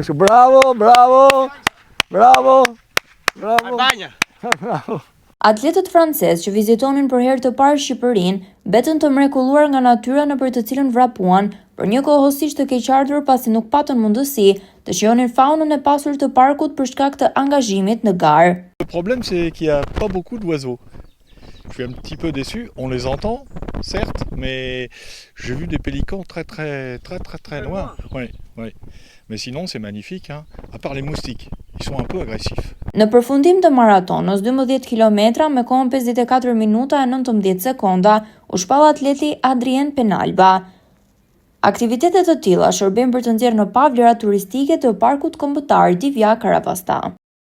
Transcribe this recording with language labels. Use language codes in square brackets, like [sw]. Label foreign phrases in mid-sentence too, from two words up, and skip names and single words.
[sq] Bravo, bravo, bravo, bravo. Albania. Bravo. Atletët francezë që vizitonin për herë të parë Shqipërinë, betën të mrekulluar nga natyra nëpër të cilën vrapuan, por njëkohësisht të keqardhur pasi nuk patën mundësi të shijonin faunën e pasur të parkut për shkak të angazhimit në garë. [fr] Le problème c'est qu'il y a pas beaucoup d'oiseaux. Je suis un petit peu déçu, on les entend, certes, mais j'ai vu des pélicans très loin. Oui, oui. Mais sinon, c'est magnifique, hein. À part les moustiques, ils sont un peu agressifs. [sq] Në përfundim të maratonës 12 kilometra me kohën 54 minuta e 19 sekonda, u shpall atleti Adrien Penalba. Aktivitetet të tilla shërbejnë për të nxjerrë në pa vlera turistike të Parkut Kombëtar Divjak Karapasta.